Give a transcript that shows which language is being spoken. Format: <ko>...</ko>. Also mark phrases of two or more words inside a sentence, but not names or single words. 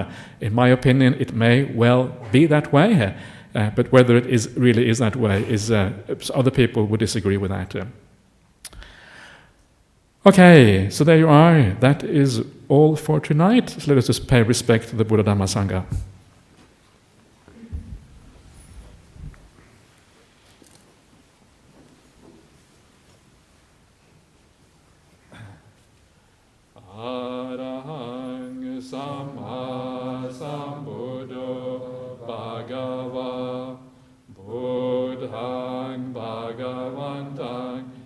<en>In my opinion, it may well be that way, but whether it really is that way is other people would disagree with that. Okay, so there you are. That is all for tonight. So let us just pay respect to the Buddha Dhamma Sangha.</en> <pi>Arahang Samma Sambuddho Bhagava Buddhang Bhagavantang</pi>